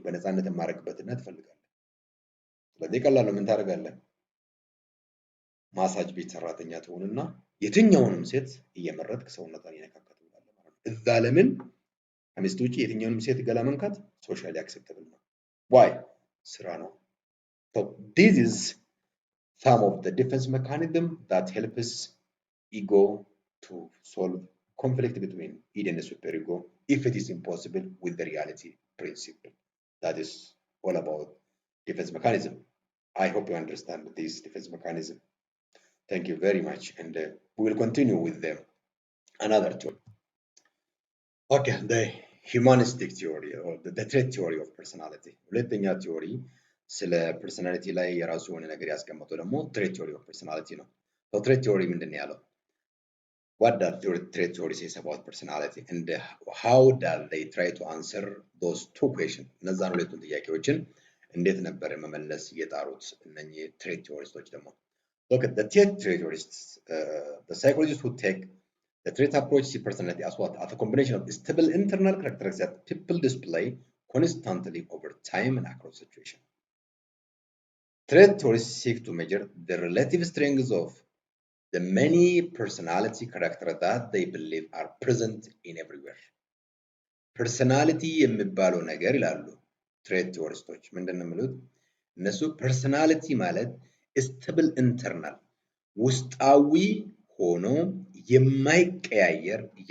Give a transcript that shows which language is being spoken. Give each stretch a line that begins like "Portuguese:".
Amharic: በነፃነት የማደርግበትና ትፈልጋለህ። ስለዚህ ቀላል ነው። ምን ታደርጋለህ? ማሳጅ ቤት ሰራተኛ ትሆንና የትኛውንም ሴት እየመረጥክ ሰውነቷን እየነካካት ትውላለህ ማለት ነው። እዛ ለምን ከሚስት ውጪ የትኛውንም ሴት ገላ መንካት ሶሻሊ አክሴፕተብል ነው። ዋይ? ስራ ነው።
English: So this is some of the defense mechanism that helps ego to solve conflict between id and superego if it is impossible with the reality principle. That is all about defense mechanism. I hope you understand this defense mechanism. Thank you very much, and we will continue with another tool. Okay, the humanistic theory or the trait theory of personality.
Amharic: ሁለተኛ ቲዮሪ ስለ ፐርሰናሊቲ ላይ የራሱ የሆነ ነገር ያስቀመጠው ደግሞ trait theory of personality ነው። trait theory ምንድን ነው ያለው?
English: What does trait theory says about personality, and how does they try to answer those two questions?
Amharic: እነዛን ሁለቱን ጥያቄዎችን እንዴት ነበር መመለስ የጣሩት እነኚህ trait theorists ደግሞ?
English: Look at the trait theorists, the psychologists who take the trait approach see personality as what? As a combination of stable internal characteristics that people display constantly over time and across situations. Trait theorists seek to measure the relative strengths of the many personality characters that they believe are present in everywhere.
Amharic: Personality የሚባለው ነገር ይላሉ trait theorists ምንድነው የሚሉት? እነሱ personality ማለት stable internal ውስጣዊ ሆኖ የማይቀያየር